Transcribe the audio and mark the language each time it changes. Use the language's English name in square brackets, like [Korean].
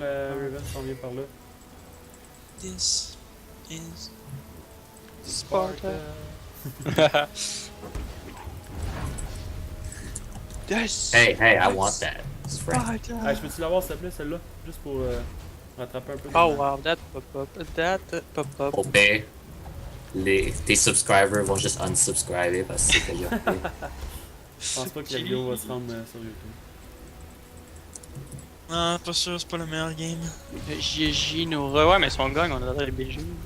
[French] le Raven s'en vient par là. [English] This is... Sparta. Yes! Hey, hey, I want that. It's friend. [French] Ah, je peux-tu l'avoir s'il te plaît, celle-là? Juste pour rattraper un peu. [English] Oh wow, that pop-up, that pop-up. [French] Oh, ben, tes subscribers vont juste unsubscriber parce que c'est déjà fait. Je pense pas que la vidéo va se rendre sur YouTube. Non, pas sûr, c'est pas le meilleur game. GG nous ouais, mais si on gagne, on a les BG.